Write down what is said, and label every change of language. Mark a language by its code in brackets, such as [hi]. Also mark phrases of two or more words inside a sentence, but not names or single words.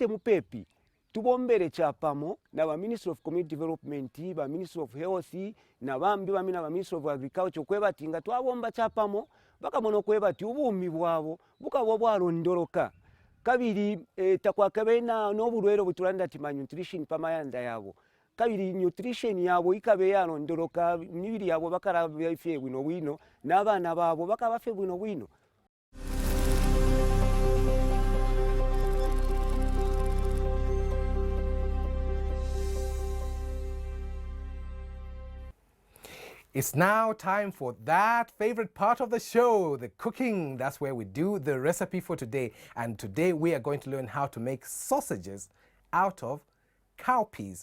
[bem] mupepi tubombere chapamo na ba [en] Ministry of Community Development [bem] ba [en] Ministry of Health [bem] na bambi bamina ba [en] Ministry of Agriculture [bem] kwebati nga twabomba chapamo bakamono kwebati ubumi bwabo bukabo bwalondoroka kabiri takwakabena n'obulwero butulanda ti nutrition pamayanda yabo kabiri nutrition yabo ikabe yalondoroka mibiri yabo bakara byafe bwino n'abana babo bakabafe bwino. [en] It's now time for that favorite part of the show, the cooking. That's where we do the recipe for today. And today we are going to learn how to make sausages out of cowpeas.